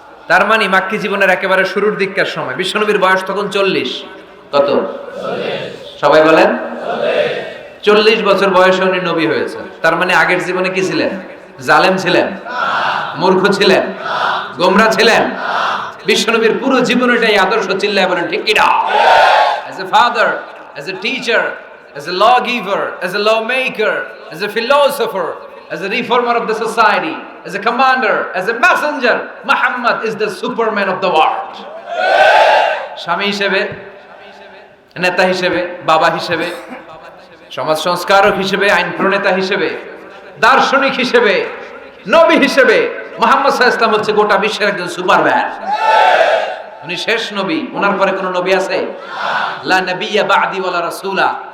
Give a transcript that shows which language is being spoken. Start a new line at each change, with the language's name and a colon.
Bangla: তার মানে মাক্কি জীবনের একেবারে শুরুর দিককার সময় বিশ্বনবীর বয়স তখন 40। কত? 40। সবাই বলেন 40 বছর বয়সে উনি নবী হয়েছেন। তার মানে আগের জীবনে কি ছিলেন? জালেম ছিলেন? মূর্খ ছিলেন? গোমরা ছিলেন? বিশ্বনবীর পুরো জীবনটাই আদর্শ, চিল্লায় বলেন ঠিক কি না?
English: As a father, as a teacher, as a lawgiver, as a lawmaker, as a philosopher, as a reformer of the society, as a commander, as a messenger, Muhammad is the superman of the world.
Bangla: স্বামী হিসেবে, নেতা হিসেবে, বাবা হিসেবে, সমাজ সংস্কারক হিসেবে, আইন প্রণেতা হিসেবে, দার্শনিক হিসেবে, নবী হিসেবে মুহাম্মদ সাল্লাল্লাহু আলাইহি ওয়াসাল্লাম হচ্ছে গোটা বিশ্বের একজন সুপারম্যান। উনি শেষ নবী, ওনার পরে কোনো নবী আছে?
Arabic: লা নাবিয়্যা বা'দি ওয়ালা রাসূলা।